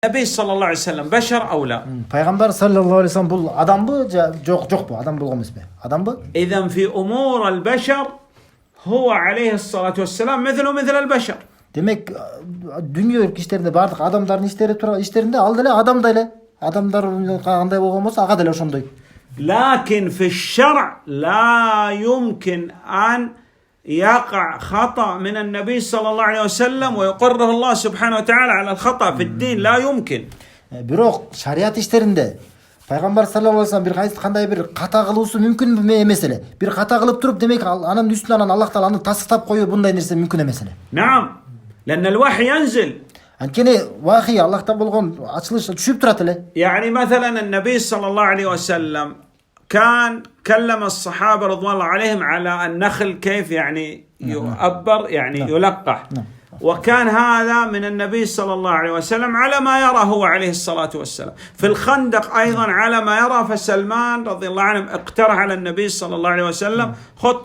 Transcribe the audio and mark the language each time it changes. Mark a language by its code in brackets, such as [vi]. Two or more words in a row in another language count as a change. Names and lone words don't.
[ar] النبي صلى الله عليه وسلم بشر أو لا؟ [ky] Пайгамбар [ar] صلى الله عليه وسلم [ky] бул адамбы жок адам болгон эмеспи? Адамбы? [ar] إذا في أمور البشر هو عليه الصلاة والسلام مثله مثل البشر. [ky] Демек дүнүйө иштеринде бардык адамдардын иштеринде ал деле адамдай эле. Адамдар кандай болгон болсо ага деле ошондой. [ar] لكن في الشرع لا يمكن أن يقع خطأ من النبي صلى الله عليه وسلم ويقره الله سبحانه وتعالى على الخطأ في الدين. لا يمكن. [ky] Бирок шарият иштеринде Пайгамбар [ar] صلى الله عليه وسلم [ky] кандай бир ката кылуусу мүмкүн эмес эле. Бир ката кылып туруп, демек анын үстүнөн Аллах таала аны тасыктап коюу мындай нерсе мүмкүн эмес эле. [ar] نعم لأن الوحي ينزل. [ky] Анткени вахий Аллахтан болгон ачылыш түшүп турат эле. [ar] يعني مثلا النبي صلى الله عليه وسلم كان كلم الصحابة رضوان الله عليهم على النخل كيف يعني يؤبر يعني يلقح. وكان هذا من النبي صلى الله عليه وسلم على ما يرى هو عليه الصلاة والسلام. في الخندق أيضا على ما يرى، فسلمان رضي الله عنه اقترح على النبي صلى الله عليه وسلم خط.